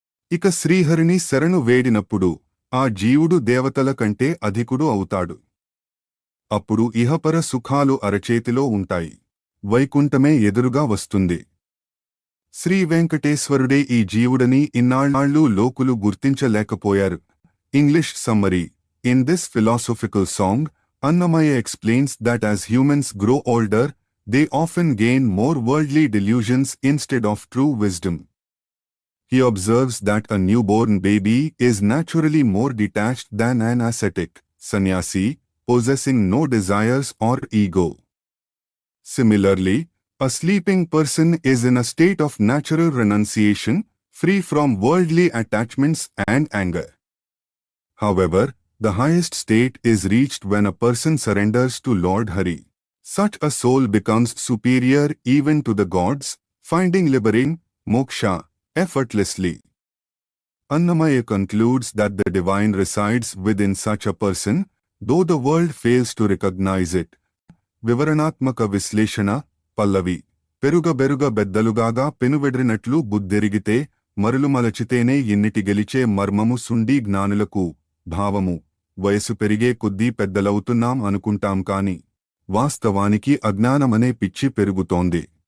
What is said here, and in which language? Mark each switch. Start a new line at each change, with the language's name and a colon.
Telugu: ఇక శ్రీహరిని శరణు వేడినప్పుడు ఆ జీవుడు దేవతల కంటే అధికుడు అవుతాడు. అప్పుడు ఇహపర సుఖాలు అరచేతిలో ఉంటాయి. వైకుంఠమే ఎదురుగా వస్తుంది. శ్రీ వెంకటేశ్వరుడే ఈ జీవుడని ఇన్నాళ్లు లోకులు గుర్తించలేకపోయారు.
English: English summary: In this philosophical song, Annamaya explains that as humans grow older, they often gain more worldly delusions instead of true wisdom. He observes that a newborn baby is naturally more detached than an ascetic sannyasi, possessing no desires or ego. Similarly, a sleeping person is in a state of natural renunciation, free from worldly attachments and anger. However, the highest state is reached when a person surrenders to Lord Hari. Such a soul becomes superior even to the gods, finding liberation, moksha, effortlessly. Annamaya concludes that the divine resides within such a person, though the world fails to recognize it.
Telugu: వివరణాత్మక విశ్లేషణ పల్లవి: పెరుగబెరుగ బెద్దలుగాగా పెనువెడ్రినట్లు బుద్ధెరిగితే మరులుమలచితేనే ఇన్నిటి గెలిచే మర్మము సుండి జ్ఞానులకు. భావము: వయసు పెరిగే కొద్దీ పెద్దలవుతున్నాం అనుకుంటాం కాని వాస్తవానికి అజ్ఞానమనే పిచ్చి పెరుగుతోంది.